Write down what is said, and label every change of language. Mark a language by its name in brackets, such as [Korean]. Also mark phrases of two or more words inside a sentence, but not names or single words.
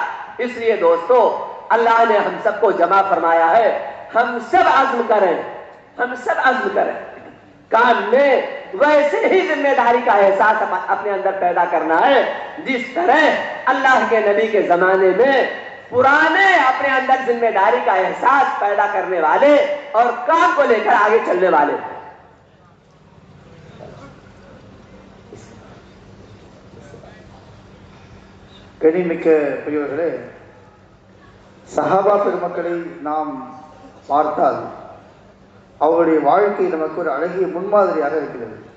[Urdu] اس لیے دوستو، اللہ نے ہم سب کو جمع فرمایا ہے، ہم سب عزم کریں، ہم سب عزم کریں، کام میں ویسے ہی ذمہ داری کا احساس اپنے اندر پیدا کرنا ہے جس طرح اللہ کے نبی کے زمانے میں پرانے اپنے اندر ذمہ داری کا احساس پیدا کرنے والے اور کام کو لے کر آگے چلنے والے تھے۔ [Tamil] கனிமிக்க பெரியவர்களே, சஹாபா பெருமக்களை நாம் பார்த்தால் அவருடைய வாழ்க்கை நமக்கு ஒரு அழகிய முன்மாதிரியாக இருக்கிறது.